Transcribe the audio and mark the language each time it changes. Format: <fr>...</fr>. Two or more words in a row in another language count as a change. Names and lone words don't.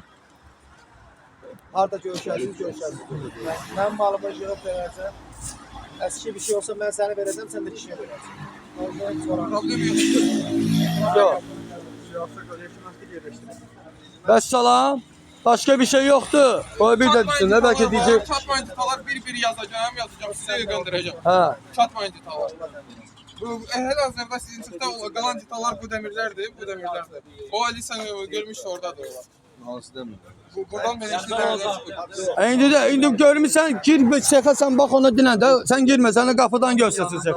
<az>Harda görüşərsiniz, görüşərsiniz. Mən malımı yığıb verəcəm. Əski bir şey olsa mən səni verəcəm, sən də kişiyə verəcəksən. Problem yox. Yox. Vəssalam.</az> <tr>Başka bir şey yoktu. O bir de düşün ne belki diyecek.</tr> <az>Çatmayan citalar bir yazacağım, sizə göndərəcəm. Ha. Çatmayan citalar. Bu hal-hazırda sizin çıxda qalan citalar bu dəmirlərdir, bu dəmirlərdir. O Ali sən görmüşsə oradadır onlar. Hansı demir? Buradan belə işte dəmirlər çıxır. İndi görmüşsən gir şexa sen bak ona dinən də sen girmə səni qapıdan göstərsin şexa.</az>